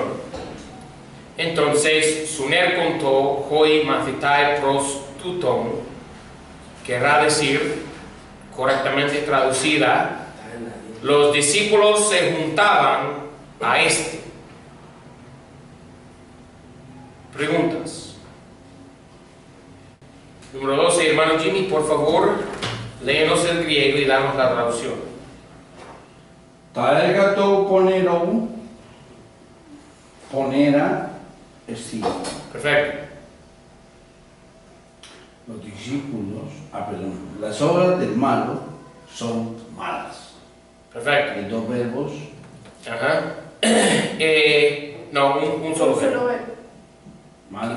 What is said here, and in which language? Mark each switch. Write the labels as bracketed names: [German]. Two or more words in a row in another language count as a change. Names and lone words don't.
[Spanish] Entonces, [Greek] συνήρχοντο οἱ μαθηταὶ πρὸς τοῦτον, [Spanish] querrá decir, correctamente traducida, los discípulos se juntaban a este. Preguntas. Número 12, hermano Jimmy, por favor, léenos el griego y danos la traducción. [Greek] Τα έργα του πονηρού, πονέρα, εσύ. [Spanish] Perfecto. Los discípulos, perdón, las obras del malo son malas. Perfecto. Hay dos verbos. Ajá. No, un solo verbo. Malas.